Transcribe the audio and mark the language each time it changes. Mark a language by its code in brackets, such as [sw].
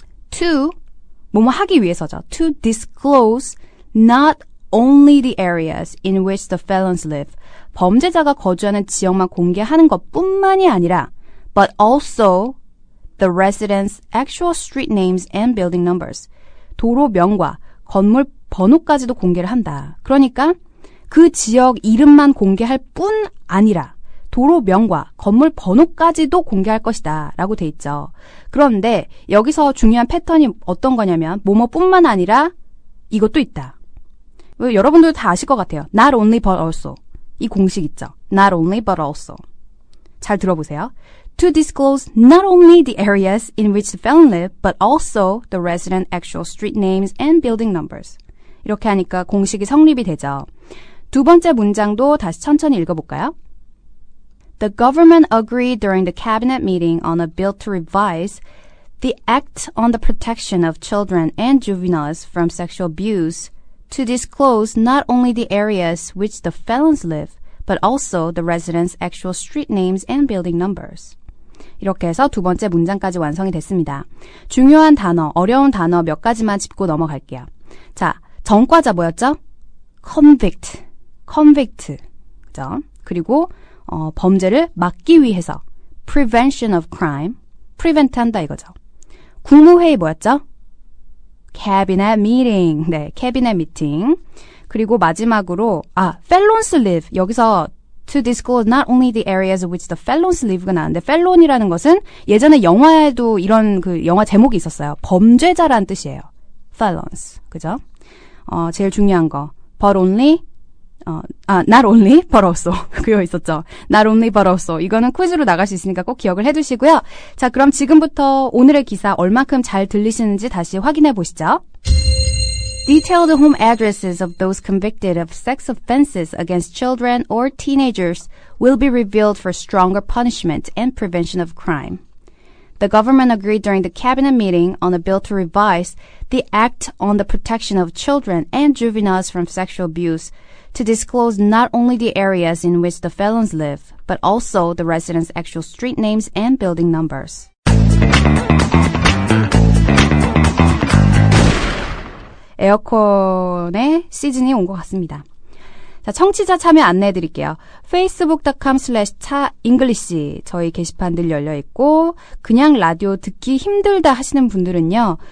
[ko] To, 뭐뭐 하기 위해서죠. [en] To disclose not only the areas in which the felons live. [ko] 범죄자가 거주하는 지역만 공개하는 것뿐만이 아니라 [en] but also the residents' actual street names and building numbers. [ko] 도로명과 건물 번호까지도 공개를 한다. 그러니까 그 지역 이름만 공개할 뿐 아니라 도로명과 건물 번호까지도 공개할 것이다 라고 돼 있죠. 그런데 여기서 중요한 패턴이 어떤 거냐면 뭐뭐뿐만 아니라 이것도 있다. 여러분들 다 아실 것 같아요. [en] Not only but also. [ko] 이 공식 있죠. [en] Not only but also. [ko] 잘 들어보세요. [en] To disclose not only the areas in which the felon live, but also the resident actual street names and building numbers. [ko] 이렇게 하니까 공식이 성립이 되죠. 두 번째 문장도 다시 천천히 읽어볼까요? [en] The government agreed during the cabinet meeting on a bill to revise the Act on the Protection of Children and Juveniles from Sexual Abuse to disclose not only the areas which the felons live, but also the residents' actual street names and building numbers. [ko] 이렇게 해서 두 번째 문장까지 완성이 됐습니다. 중요한 단어, 어려운 단어 몇 가지만 짚고 넘어갈게요. 자, 전과자 뭐였죠? convict. 그죠? 그리고 범죄를 막기 위해서 [en] prevention of crime, [ko] prevent 한다 이거죠. 국무회의 뭐였죠? cabinet meeting. [en] 네, cabinet meeting. [ko] 그리고 마지막으로 felons live. 여기서 [en] to disclose not only the areas which the felons live [ko] 가 나왔는데 felon이라는 것은 예전에 영화에도 이런 그 영화 제목이 있었어요. 범죄자라는 뜻이에요. felons. 그죠? 제일 중요한 거. [en] but only not only but also. [ko] 그거 있었죠. [en] Not only but also. [ko] 이거는 퀴즈로 나갈 수 있으니까 꼭 기억을 해두시고요. 자, 그럼 지금부터 오늘의 기사 얼만큼 잘 들리시는지 다시 확인해 보시죠. [en] Detailed home addresses of those convicted of sex offenses against children or teenagers will be revealed for stronger punishment and prevention of crime. The government agreed during the cabinet meeting on a bill to revise the Act on the Protection of Children and Juveniles from Sexual Abuse to disclose not only the areas in which the felons live, but also the residents' actual street names and building numbers. [ko] 에어컨의 시즌이 온 것 같습니다. 자, 청취자 참여 안내해 드릴게요. facebook.com/차잉글리시 저희 게시판 늘 열려 있고 그냥 라디오 듣기 힘들다 하시는 분들은요.